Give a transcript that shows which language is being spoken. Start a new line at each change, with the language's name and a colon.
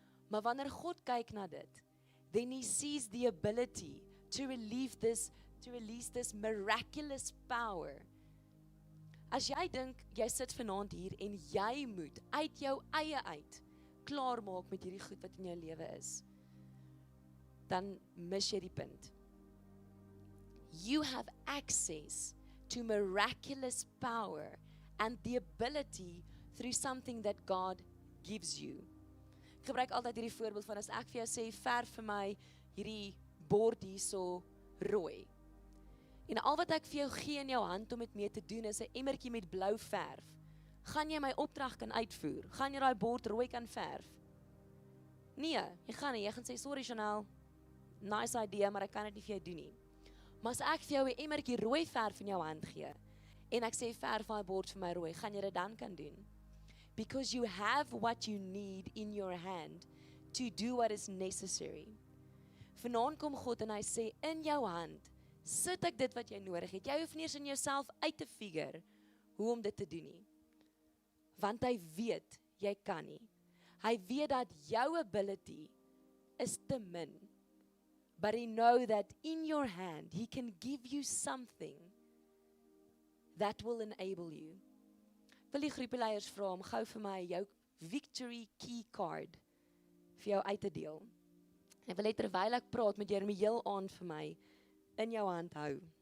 Afrikaans: Maar wanneer God kyk na dit,
English: then He sees the ability to release this miraculous power.
Afrikaans: As jy dink, jy sit vanaand hier en jy moet uit jou eie uit klaar maak met hierdie goed wat in jou lewe is, dan mis jy die punt.
English: You have access to miraculous power and the ability through something that God gives you.
Afrikaans: Ek gebruik altyd hierdie voorbeeld van as ek vir jou sê, verf vir my hierdie bord hierso rooi. En al wat ek vir jou gee in jou hand om dit mee te doen is 'n emmertjie met blou verf. Gaan jy my opdrag kan uitvoer? Gaan jy daai bord rooi kan verf? Nee, jy gaan nie. Jy gaan sê, sorry Chanell, nice idea, maar ek kan dit nie vir jou doen nie. Maar as ek vir jou 'n emmertjie rooi verf in jou hand gee, en ek sê verf daai bord vir my rooi, gaan jy dit dan kan doen?
English: Because you have what you need in your hand to do what is necessary.
Afrikaans: Vanaand kom God en hy sê, in jou hand, sit ek dit wat jy nodig het. Jy hoef nie eens in jouself uit te figure hoe om dit te doen nie. Want hy weet, jy kan nie. Hy weet dat jou ability is te min.
English: But he know that in your hand, he can give you something that will enable you.
Afrikaans: Wil die groepeleiers vra om gou vir my jou victory key card vir jou uit te deel. En ek wil net terwyl ek praat met jy hom heel aan vir my in jou hand hou.